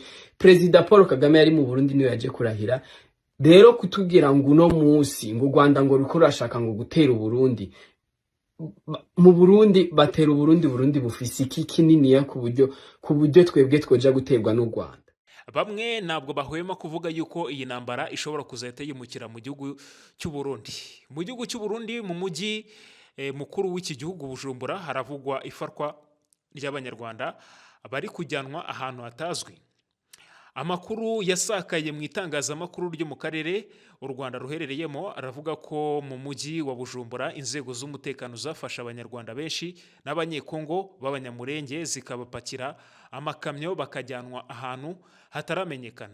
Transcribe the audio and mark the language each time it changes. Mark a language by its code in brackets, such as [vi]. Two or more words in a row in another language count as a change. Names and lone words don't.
[rn] President Paul Kagame yari mu Burundi niwe yaje kurahira. Rero kutubwira ngo uno munsi ngo u Rwanda ngo rukora ashaka ngo gutera Burundi, mu Burundi batera Burundi bufise iki kinini ya ku buryo twebwe twoja guterwa n'u Rwanda. [rw] Bamwe ntabwo bahwema kuvuga yuko iyi ntambara ishobora kuzahita yimukira mu gihugu cy'u Burundi. Mu gihugu cy'u Burundi, mu mujyi mukuru w'iki gihugu Bujumbura, haravugwa ifarwa ry'abanyarwanda bari kujyanwa ahantu hatazwi. Amakuru yasakaye mu itangazamakuru ryo mu karere u Rwanda ruherereyemo aravuga ko mu mujyi wa Bujumbura inzego z'umutekano zafasha abanyarwanda benshi n'abanyekongo b'abanyamurenge zikabapakira amakamyo bakajyanwa ahantu hataramenyekana.